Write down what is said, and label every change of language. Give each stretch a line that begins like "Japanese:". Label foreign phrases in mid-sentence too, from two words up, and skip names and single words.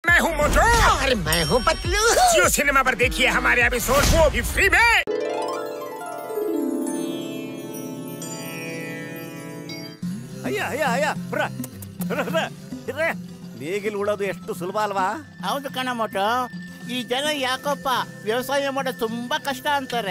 Hindi: हूँ मोटू और मैं हूँ पतलू। जियो सिनेमा पर देखिए हमारे एपिसोड, वो भी फ्री में।
Kannada: ನೇಗಿಲ್ ಉಳೋದು ಎಷ್ಟು ಸುಲಭ ಅಲ್ವಾ? ಹೌದು ಕಣ ಮೋಟು, ಈ ಜನ ಯಾಕಪ್ಪ ವ್ಯವಸಾಯ ಮಾಡೋದು ತುಂಬಾ ಕಷ್ಟ ಅಂತಾರೆ.